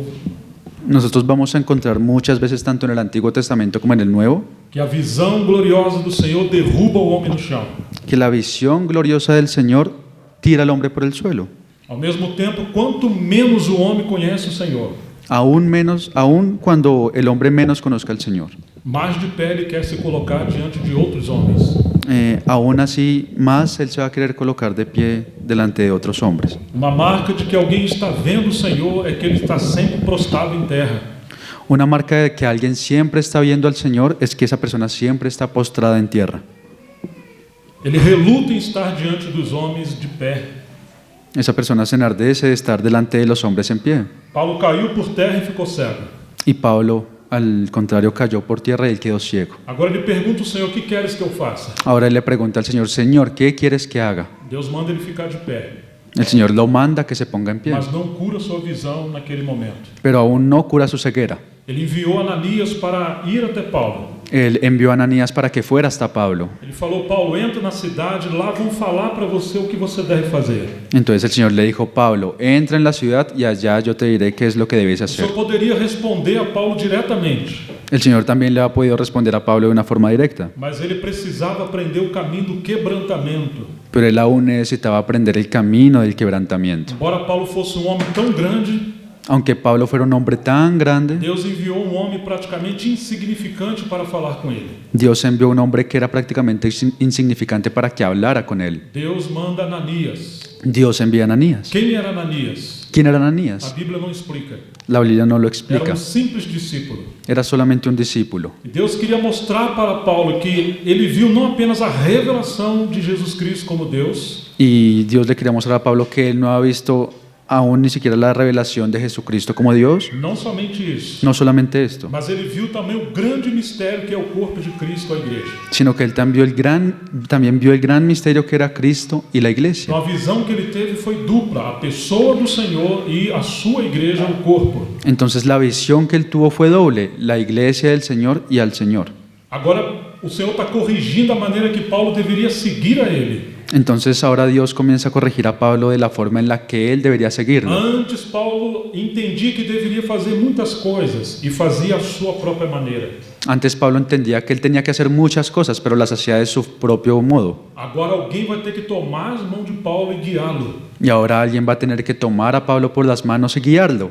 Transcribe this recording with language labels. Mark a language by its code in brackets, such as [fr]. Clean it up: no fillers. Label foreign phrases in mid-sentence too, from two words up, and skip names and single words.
[es] Nosotros vamos a encontrar muchas veces, tanto en el Antiguo Testamento como en el Nuevo, [pt] que a visão gloriosa do Senhor derruba o homem no chão. [es] que la visión gloriosa del Señor tira al hombre por el suelo. [pt] Ao mesmo tempo, quanto menos o homem conhece o Senhor, [es] Aún cuando el hombre menos conozca al Señor. [pt] mais de pé ele quer se colocar diante de outros homens. [es] Aún así, más Él se va a querer colocar de pie delante de otros hombres. [pt] Uma marca de que alguém está vendo o Senhor é que ele está sempre prostrado em terra. [es] Una marca de que alguien siempre está viendo al Señor es que esa persona siempre está postrada en tierra. [pt] Ele reluta em estar diante dos homens de pé. [es] Esa persona se enardece de estar delante de los hombres en pie. [pt] Paulo caiu por terra e ficou cego. [es] Y Pablo, al contrario, cayó por tierra y él quedó ciego. [pt] Agora ele pergunta ao Senhor: o que queres que eu faça? [es] Ahora él le pregunta al Señor, Señor, ¿qué quieres que haga? [pt] Deus manda ele ficar de pé, [es] El Señor lo manda que se ponga en pie, [pt] mas não cura sua visão naquele momento. [es] pero aún no cura su ceguera. [pt] Ele enviou Ananias para ir até Paulo. [es] Él envió a Ananías para que fuera hasta Pablo. [pt] Ele falou: Paulo, entra na cidade, lá vão falar para você o que você deve fazer. [es] Entonces el Señor le dijo, Pablo, entra en la ciudad y allá yo te diré qué es lo que debes [pt] O [es] hacer. [pt] Senhor poderia responder a Paulo diretamente, [es] El Señor también le ha podido responder a Pablo de una forma directa, [pt] mas ele precisava aprender o caminho do quebrantamento. [es] pero él aún necesitaba aprender el camino del quebrantamiento. [pt] Embora Paulo fosse um homem tão grande, [es] Aunque Pablo fuera un hombre tan grande, [pt] Deus enviou um homem praticamente insignificante para falar com ele. [es] Dios envió un hombre que era prácticamente insignificante para que hablara con él. [pt] Deus manda Ananias. [es] Dios envía a Ananías. [pt] Quem era Ananias? [es] ¿Quién era [pt] A [es] Ananías? [pt] Bíblia não explica. [es] La Biblia no lo [pt] Era [es] explica. [pt] um simples discípulo. [es] Era solamente un discípulo. [pt] E Deus queria mostrar para Paulo que ele viu não apenas a revelação de Jesus Cristo como Deus, [es] Y Dios le quería mostrar a Pablo que él no ha visto aún ni siquiera la revelación de Jesucristo como Dios. [pt] não somente isso, [es] No solamente esto, [pt] mas ele viu também o grande mistério que é o corpo de Cristo, a igreja. [es] sino que él también vio el gran misterio que era Cristo y la iglesia. [pt] Então a visão que ele teve foi dupla, a pessoa do Senhor e a sua igreja, o corpo. [es] Entonces la visión que él tuvo fue doble, la iglesia del Señor y al Señor. [pt] Agora o Senhor está corrigindo a maneira que Paulo deveria seguir a ele. [es] Entonces ahora Dios comienza a corregir a Pablo de la forma en la que él debería seguirlo. [pt] Antes Paulo entendia que deveria fazer muitas coisas e fazia a sua própria maneira. [es] Antes Pablo entendía que él tenía que hacer muchas cosas, pero las hacía de su propio modo. [pt] Agora alguém vai ter que tomar as mãos de Paulo e guiá-lo. [es] Y ahora alguien va a tener que tomar a Pablo por las manos y guiarlo.